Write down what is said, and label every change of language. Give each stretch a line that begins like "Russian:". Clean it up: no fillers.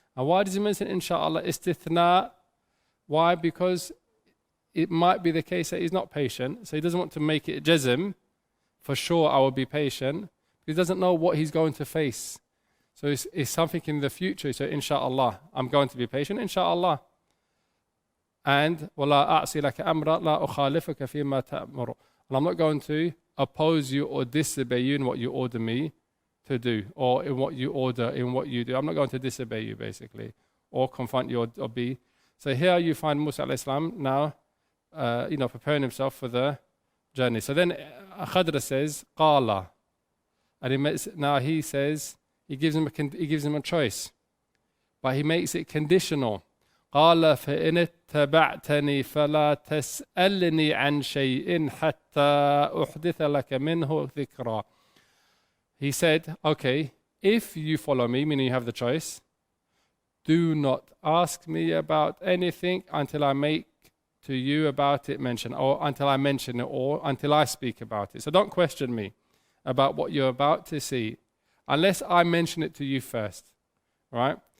English: And why does he mention inshallah istithna? Why? Because it might be the case that he's not patient, so he doesn't want to make it jazm, for sure I will be patient. He doesn't know what he's going to face. So it's something in the future. So inshallah, I'm going to be patient, inshallah.
Arabic: And وَلَا أَعْصِي لَكَ أَمْرًا لَا أُخَالِفُكَ فِي مَا تَأْمُرُ.
English: And I'm not going to oppose you or disobey you in what you order me to do, or in what you order, in what you do. I'm not going to disobey you, basically, or confront you or be. So here you find Musa alayhi salam now, preparing himself for the journey. So then Khidr says, قَالَ. And he says, he gives him a choice, but he makes it conditional.
Arabic: قال فإن اتبعتني فلا تسألني عن شيء حتى أحدث لك منه ذكرا.
English: He said, okay, if you follow me, meaning you have the choice, do not ask me about anything until I make to you about it mention, or until I mention it, or until I speak about it. So don't question me about what you're about to see, unless I mention it to you first, right?